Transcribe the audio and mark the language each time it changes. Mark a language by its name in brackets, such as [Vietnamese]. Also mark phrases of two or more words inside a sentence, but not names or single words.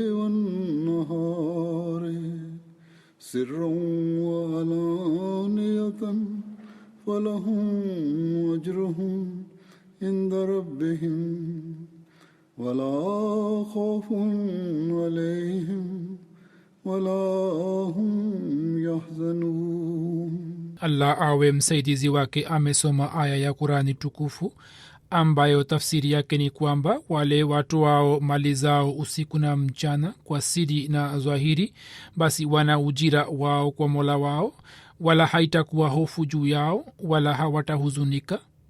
[Arabic] والنهار سرا وعلانية فلهم أجرهم عند ربهم ولا خوف عليهم ولا هم يحزنون. [Swahili] Allah awe msaidizi wake amesoma aya ya Qurani tukufu ambayo tafsiri yake ni kwamba wale watu wao mali zao usiku na mchana kwa siri na dhahiri, basi wana ujira wao kwa Mola wao, wala haitakuwa hofu juu yao wala hawatahuzunika.